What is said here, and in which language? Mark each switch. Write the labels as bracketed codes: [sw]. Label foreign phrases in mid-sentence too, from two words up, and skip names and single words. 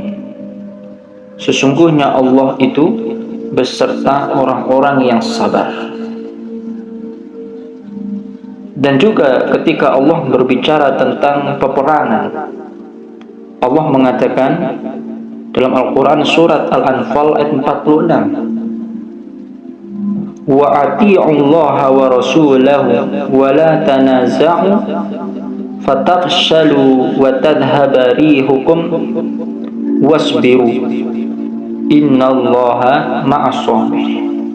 [id] Sesungguhnya Allah itu beserta orang-orang yang sabar. Dan juga ketika Allah berbicara tentang peperangan, Allah mengatakan dalam Al-Quran surat Al-Anfal ayat 46, [ar] وأطيعوا الله ورسوله ولا تنازعوا فتفشلوا وتذهب ريحكم واصبروا إن الله مع الصابرين.